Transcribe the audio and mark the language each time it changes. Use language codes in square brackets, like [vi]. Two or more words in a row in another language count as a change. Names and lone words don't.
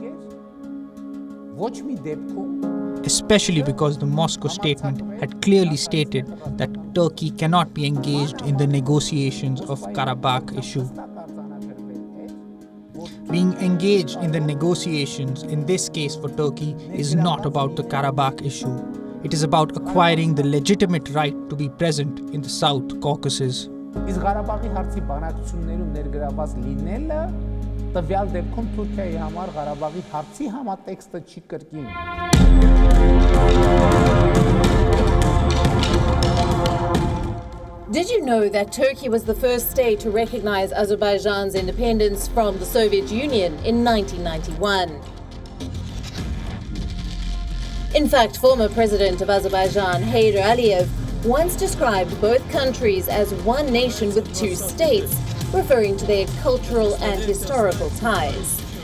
[en] Especially because the Moscow statement had clearly stated that Turkey cannot be engaged in the negotiations of Karabakh issue. Being engaged in the negotiations, in this case for Turkey, is not about the Karabakh issue. It is about acquiring the legitimate right to be present in the South Caucasus. [hy] Իսկ Ղարաբաղի հարցի բանակցություններում ներգրաված լինելը տվյալ դեպքում Թուրքիայի համար Ղարաբաղի հարցի համատեքստը չի կրկին։ [en] Did you know that Turkey was the first state to recognize Azerbaijan's independence from the Soviet Union in 1991? In fact, former president of Azerbaijan, Heydar Aliyev, once described both countries as one nation with two states, referring to their cultural and historical ties.